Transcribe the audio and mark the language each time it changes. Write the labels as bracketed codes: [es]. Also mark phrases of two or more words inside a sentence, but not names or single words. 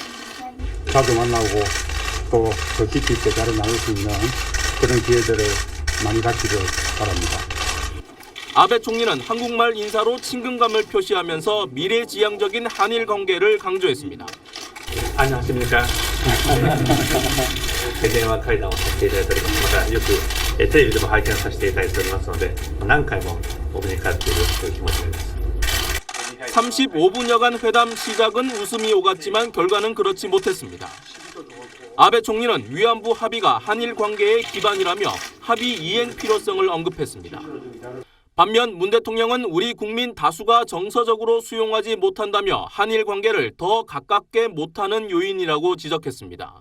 [ko] 자주 만나고 또 더 깊이 있게 대화를 나눌 수 있는 그런 기회들을 많이 갖기를 바랍니다. 아베 총리는 한국말 인사로 친근감을 표시하면서 미래지향적인 한일 관계를 강조했습니다. 안녕하십니까. [ja] 電話会談をさせていただいております。またよくテレビでも拝見させていただいておりますので、何回もお目にかかっているという気持ちです。 [ko] 35분여간 회담 시작은 웃음이 오갔지만 결과는 그렇지 못했습니다. 아베 총리는 위안부 합의가 한일 관계의 기반이라며 합의 이행 필요성을 언급했습니다. 반면 문 대통령은 우리 국민 다수가 정서적으로 수용하지 못한다며 한일 관계를 더 가깝게 못하는 요인이라고 지적했습니다.